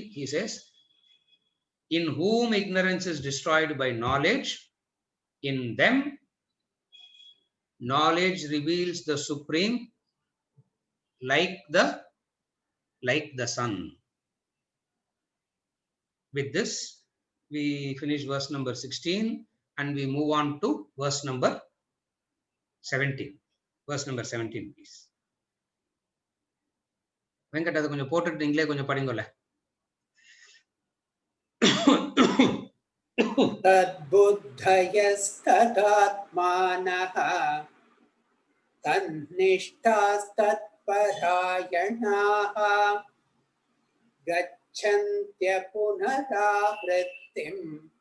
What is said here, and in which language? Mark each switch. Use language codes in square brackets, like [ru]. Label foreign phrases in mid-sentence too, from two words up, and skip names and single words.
[en] He says, in whom ignorance is destroyed by knowledge, in them knowledge reveals the supreme like the sun. With this, we finish verse number 16 and we move on to verse number 17. Verse number 17, please. [ta] வெங்கட் அது கொஞ்சம் போட்டுட்டு நீங்களே கொஞ்சம் படிங்கோல. [sa] तद्बुद्धयस्तदात्मानः तन्निष्ठास्तत्परायणाः गच्छन्त्य पुनरावृत्तिम्